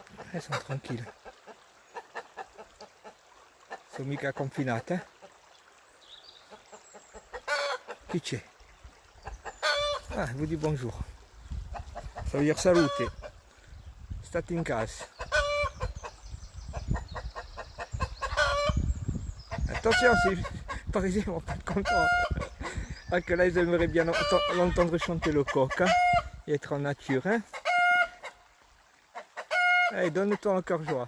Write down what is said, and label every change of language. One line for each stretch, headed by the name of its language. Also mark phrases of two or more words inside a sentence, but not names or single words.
French: Elles sont tranquilles.
Italian: Sono mica confinate. Qui c'è?
French: Ah, je vous dis bonjour. Ça veut dire salute.
Italian: State in casa.
French: Attention, si les Parisiens vont pas être contents. Ah, que là, ils aimeraient bien l'entendre chanter le coq, hein, et être en nature. Hein. Allez, donne-toi encore joie.